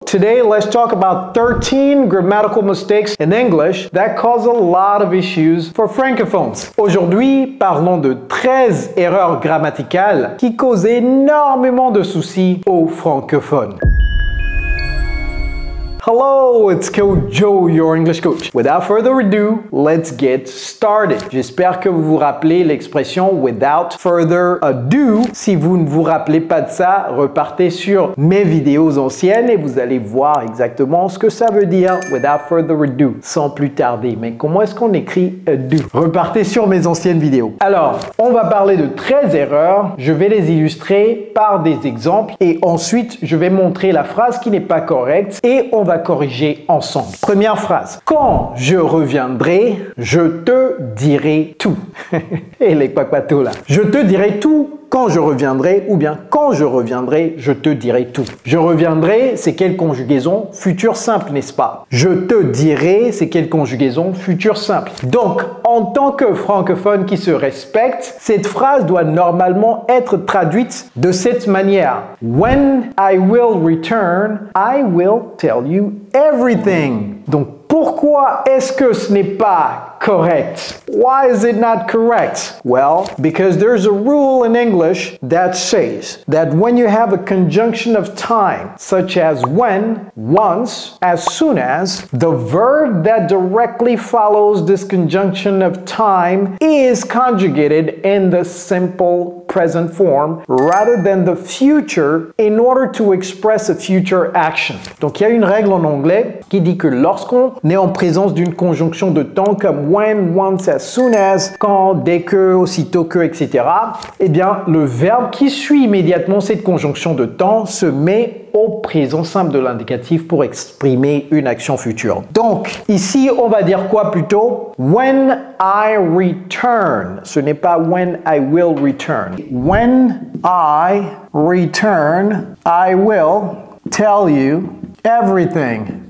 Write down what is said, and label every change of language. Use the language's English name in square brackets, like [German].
[English] Today, let's talk about 13 grammatical mistakes in English that cause a lot of issues for francophones. [French] Aujourd'hui, parlons de 13 erreurs grammaticales qui causent énormément de soucis aux francophones. [English] Hello, it's Coach Joe, your English coach. Without further ado, let's get started. [French] J'espère que vous vous rappelez l'expression [English] without further ado. [French] Si vous ne vous rappelez pas de ça, repartez sur mes vidéos anciennes et vous allez voir exactement ce que ça veut dire [English] without further ado, [French] sans plus tarder. Mais comment est-ce qu'on écrit ado? Repartez sur mes anciennes vidéos. Alors, on va parler de 13 erreurs. Je vais les illustrer par des exemples et ensuite, je vais montrer la phrase qui n'est pas correcte et on va corriger ensemble. Première phrase. Quand je reviendrai, je te dirai tout. Et les papatos là. Je te dirai tout quand je reviendrai ou bien quand je reviendrai, je te dirai tout. Je reviendrai, c'est quelle conjugaison? Futur simple, n'est-ce pas? Je te dirai, c'est quelle conjugaison? Futur simple. Donc, en tant que francophone qui se respecte, cette phrase doit normalement être traduite de cette manière. [English] When I will return, I will tell you everything. [French] Donc, pourquoi est-ce que ce n'est pas correct? [English] Why is it not correct? Well, because there's a rule in English that says that when you have a conjunction of time, such as when, once, as soon as, the verb that directly follows this conjunction of time is conjugated in the simple present form rather than the future in order to express a future action. [French] Donc, il y a une règle en anglais qui dit que lorsqu'on est en présence d'une conjonction de temps comme [English] when, once, as soon as, [French] quand, dès que, aussitôt que, etc., eh bien, le verbe qui suit immédiatement cette conjonction de temps se met au présent simple de l'indicatif pour exprimer une action future. Donc, ici, on va dire quoi plutôt? [English] When I return. [French] Ce n'est pas [English] when I will return. When I return, I will tell you everything.